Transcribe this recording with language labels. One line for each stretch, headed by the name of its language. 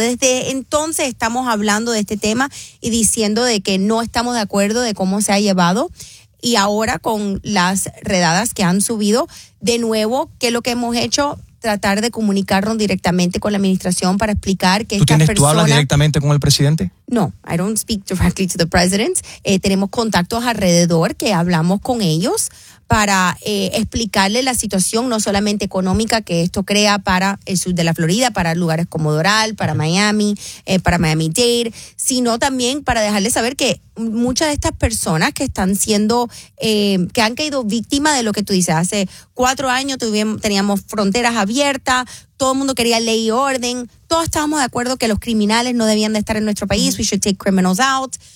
Spanish: So, desde entonces estamos hablando de este tema y diciendo de que no estamos de acuerdo de cómo se ha llevado y ahora con las redadas que han subido, de nuevo, ¿qué es lo que hemos hecho? Tratar de comunicarnos directamente con la administración para explicar que esta persona... ¿Tú hablas directamente con el presidente?
English: No, I don't speak directly to the president.
Spanish: Tenemos contactos alrededor que hablamos con ellos para explicarle la situación, no solamente económica, que esto crea para el sur de la Florida, para lugares como Doral, para Miami, para Miami-Dade, sino también para dejarle saber que muchas de estas personas que están siendo, que han caído víctimas de lo que tú dices, hace 4 años teníamos fronteras abiertas, todo el mundo quería ley y orden, todos estábamos de acuerdo que los criminales no debían de estar en nuestro país,
English: we should take criminals out.